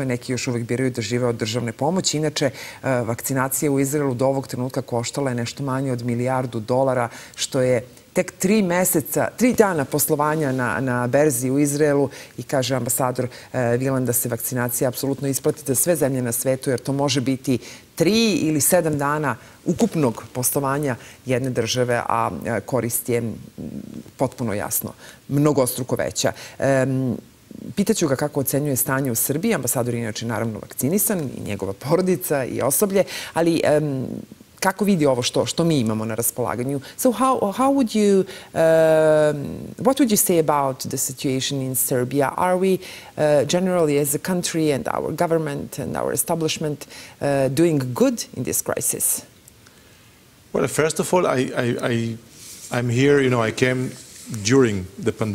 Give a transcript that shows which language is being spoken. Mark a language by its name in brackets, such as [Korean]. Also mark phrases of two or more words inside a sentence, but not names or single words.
[Serbian] Neki još uvijek biraju da žive od državne pomoći. Inače, vakcinacija u Izraelu do ovog trenutka koštala je nešto manje od $1 milijardu, što je tek 3 dana poslovanja na berzi u Izraelu i kaže ambasador Vilan da se vakcinacija apsolutno isplati za sve zemlje na svetu, jer to može biti 3 ili 7 dana ukupnog poslovanja jedne države, a korist je potpuno jasno, mnogostruko veća. Pitaću ga kako ocenjuje stanje u Srbiji. Ambasador je inače naravno vakcinisan i njegova porodica i osoblje, ali kako vidi ovo što mi imamo na raspolaganju? [English] So how would you, what would you say about the situation in Serbia? Are we generally as a country and our government and our establishment doing good in this crisis? Well, first of all, I'm here, you know, I came during the pandemic.